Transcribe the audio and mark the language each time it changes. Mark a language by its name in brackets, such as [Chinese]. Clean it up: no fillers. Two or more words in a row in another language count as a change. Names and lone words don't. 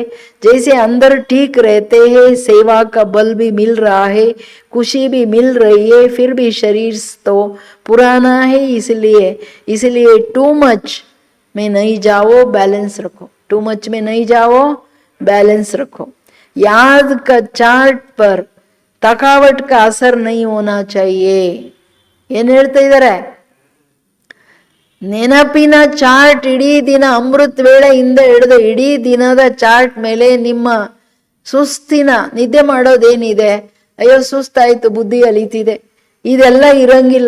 [Hindi] जैसे अंदर ठीक रहते हैं, सेवा का बल भी मिल रहा है, खुशी भी मिल रही है, फिर भी शरीर तो पुराना है. इसलिए [English] too much [Hindi] में नहीं जाओ, बैलेंस रखो. [English] too much [Hindi] में नहीं जाओ, बैलेंस रखो. याद का चार्ट पर थकावट का असर नहीं होना चाहिए. [Kannada] ಏನು ಹೇಳ್ತಾ ಇದ್ದಾರೆ? ನೆನಪಿನ ಚಾರ್ಟ್ ಇಡೀ ದಿನ, ಅಮೃತ ವೇಳೆಯಿಂದ ಹಿಡಿದು ಇಡೀ ದಿನದ ಚಾರ್ಟ್ ಮೇಲೆ ನಿಮ್ಮ ಸುಸ್ತಿನ, ನಿದ್ದೆ ಮಾಡೋದೇನಿದೆ, ಅಯ್ಯೋ ಸುಸ್ತಾಯ್ತು, ಬುದ್ಧಿ ಅಲಿತಿದೆ, ಇದೆಲ್ಲ ಇರಂಗಿಲ್ಲ.